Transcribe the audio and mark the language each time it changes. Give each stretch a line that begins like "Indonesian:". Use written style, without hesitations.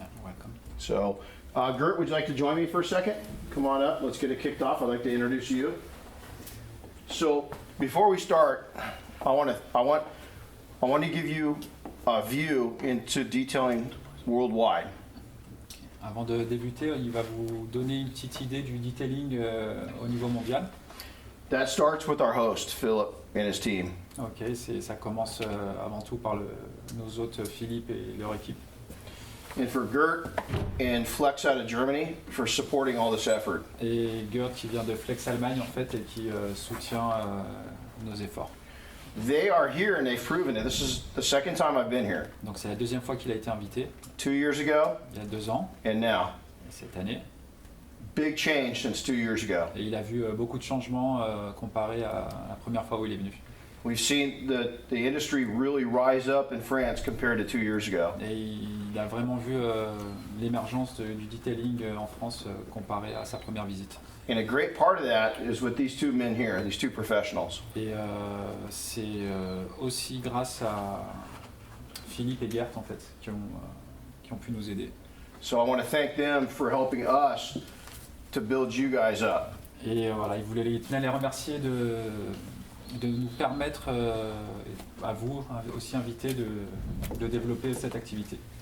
English: Welcome. So, Gert, would you like to join me for a second? Come on up. Let's get it kicked off. I'd like to introduce you. So, before we start, I want to give you a view into detailing worldwide.
French: Avant de débuter, il va vous donner une petite idée du detailing au niveau mondial.
English: That starts with our host, Philip, and his team.
French: Ok, ça commence avant tout par nos hôtes Philippe et leur équipe.
English: And for Gert and Flex out of Germany for supporting all this effort.
French: Et Gert qui vient de Flex Allemagne en fait et qui soutient nos efforts.
English: They are here and they've proven it. This is the second time I've been here.
French: Donc c'est la deuxième fois qu'il a été invité,
English: 2 years ago
French: il y a 2 ans,
English: and now.
French: cette année.
English: Big change since 2 years ago.
French: Et il a vu beaucoup de changements comparé à la première fois où il est venu.
English: We've seen the industry really rise up in France compared to 2 years ago.
French: Et il a vraiment vu l'émergence du detailing en France comparé à sa première visite.
English: And a great part of that is with these two men here, these two professionals.
French: Et c'est aussi grâce à Philippe et Gert en fait qui ont pu nous aider.
English: So I want to thank them for helping us to build you guys up.
French: Et voilà, il tenait à les remercier de nous permettre à vous aussi invités de développer cette activité.